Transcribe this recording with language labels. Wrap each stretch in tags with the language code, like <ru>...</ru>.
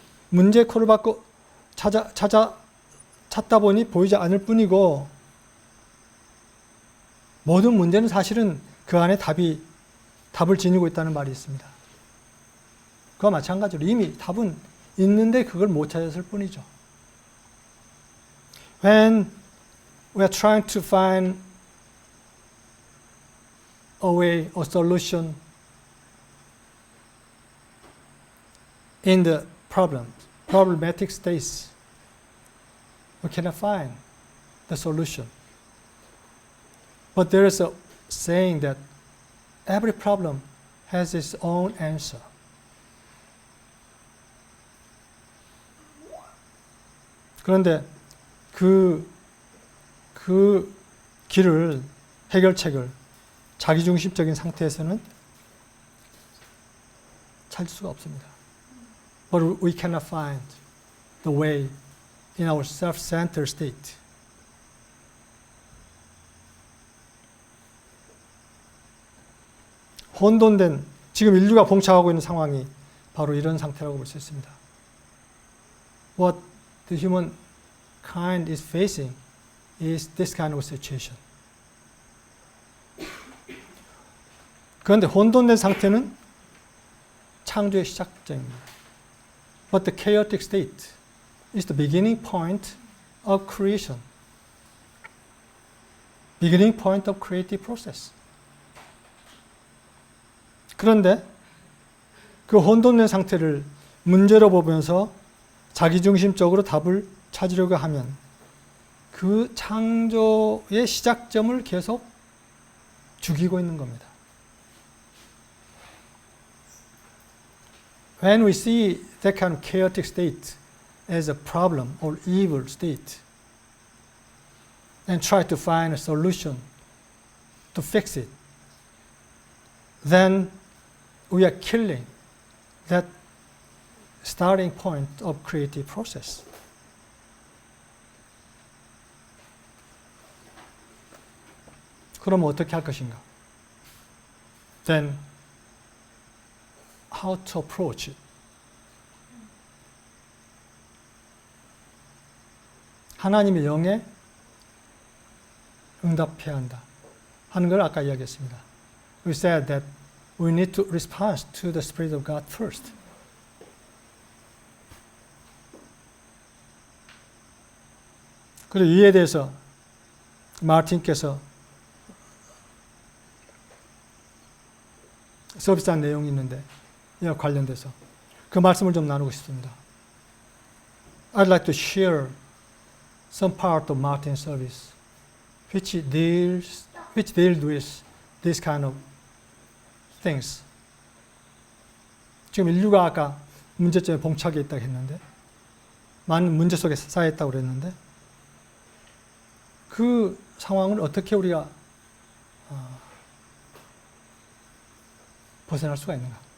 <ko>문제 코를 받고 찾다 보니 보이지 않을 뿐이고, 모든 문제는 사실은 그 안에 답을 지니고 있다는 말이 있습니다. 그와 마찬가지로 이미 답은 있는데 그걸 못 찾았을 뿐이죠.</ko> <en>When we are trying to find a way, a solution in the problem problematic states, we cannot find the solution. But there is a saying that every problem has its own answer.</en> <ko>그런데 그 길을, 해결책을 자기중심적인 상태에서는 찾을 수가 없습니다.</ko> <en>But we cannot find the way in our self-centered state.</en> <ko>혼돈된, 지금 인류가 봉착하고 있는 상황이 바로 이런 상태라고 볼 수 있습니다.</ko> <en>What the humankind is facing is this kind of situation.</en> <ko>그런데 혼돈된 상태는 창조의 시작점입니다.</ko> <en>But the chaotic state is the beginning point of creation. Beginning point of creative process.</en> <ko>그런데 그 혼돈된 상태를 문제로 보면서 자기중심적으로 답을 찾으려고 하면 그 창조의 시작점을 계속 죽이고 있는 겁니다.</ko> <en>When we see that kind of chaotic state as a problem or evil state and try to find a solution to fix it, then we are killing that starting point of creative process.</en> <ko>그럼 어떻게 할 것인가?</ko> <en>Then how to approach it?</en> <ko>하나님의 영에 응답해야 한다 하는 걸 아까 이야기했습니다.</ko> <en>We said that we need to respond to the Spirit of God first.</en> <ko>그리고 이에 대해서 마틴께서 서비스한 내용이 있는데 이와 관련돼서 그 말씀을 좀 나누고 싶습니다.</ko> <en>I'd like to share some part of Martin's service which deals with this kind of things.</en> <ko>지금 인류가 아까 문제점에 봉착해 있다고 했는데 많은 문제 속에 쌓여 있다고 그랬는데 그 상황을 어떻게 우리가 벗어날 수가 있는가?</ko>